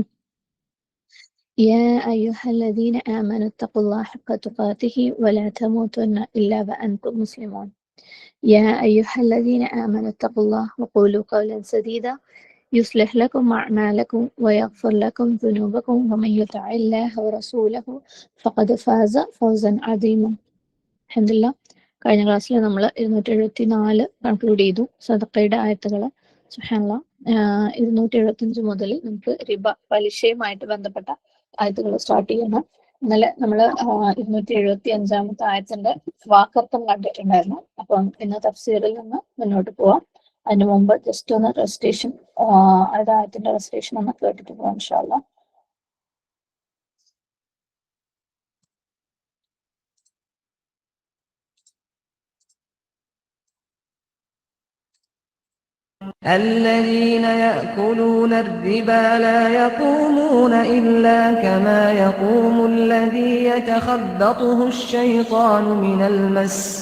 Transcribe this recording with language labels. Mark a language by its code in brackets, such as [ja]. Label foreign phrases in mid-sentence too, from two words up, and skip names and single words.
[ar] يا أيها الذين آمنوا اتقوا الله حق تقاته ولا تموتن إلا وأنتم مسلمون. يا أيها الذين آمنوا اتقوا الله وقولوا قولا سديدا يصلح لكم أعمالكم ويغفر لكم ذنوبكم ومن يطع الله ورسوله فقد فاز فوزا عظيما. [ml] അൽഹംദുലില്ലാ, കഴിഞ്ഞ ക്ലാസ്സിൽ നമ്മൾ 274 കൺക്ലൂഡ് ചെയ്തു. സദഖയുടെ ആയത്തുകൾ സുബ്ഹാനല്ലാഹ് 275 മുതൽ നമുക്ക് റിബ പലിശയുമായിട്ട് ബന്ധപ്പെട്ട ആയത്തുകൾ സ്റ്റാർട്ട് ചെയ്യണം. ഇന്നലെ നമ്മൾ 275 ആയത്തിന്റെ വാക്കർത്ഥം കണ്ടിട്ടുണ്ടായിരുന്നു. അപ്പം ഇന്ന് തഫ്സീറിൽ നിന്ന് മുന്നോട്ട് പോവാം. അതിന് മുമ്പ് ജസ്റ്റ് ഒന്ന് റെസിറ്റേഷൻ, ആയത്തിന്റെ റെസിറ്റേഷൻ ഒന്ന് കേട്ടിട്ട് പോവാം [ar] إن شاء الله. الذين يأكلون الربا لا يقومون إلا كما يقوم الذي يتخبطه الشيطان من المس